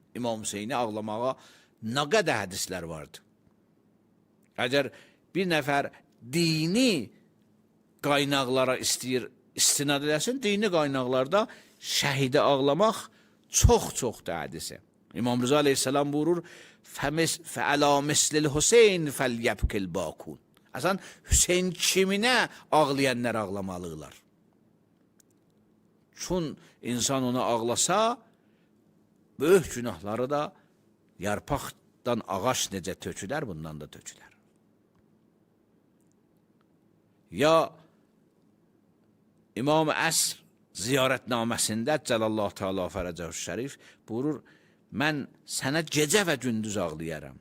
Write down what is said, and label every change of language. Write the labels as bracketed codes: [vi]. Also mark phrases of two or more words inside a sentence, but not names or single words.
[az] İmam Hüseyni ağlamağa nə qədər hədislər vardı. Əgər bir nəfər dini qaynaqlara istəyir, istinad eləsin, dini qaynaqlarda şəhidə ağlamaq çox-çoxdur hədisi. İmam Rıza aleyhisselam buyurur, [ar] فَعَلَى مِسْلِ الْحُسَيْنِ فَلْيَبْكِ الْبَاكُونَ. [az] Əsən, Hüseyin kiminə ağlayanlar ağlamalıdırlar. Çün insan onu ağlasa, böyük günahları da yarpaqdan ağaç necə tökülər, bundan da tökülər. Ya İmam Əsr ziyarətnaməsində [ar] عجل الله تعالى فرجه الشريف [az] buyurur, mən sənə gecə və gündüz ağlayaram.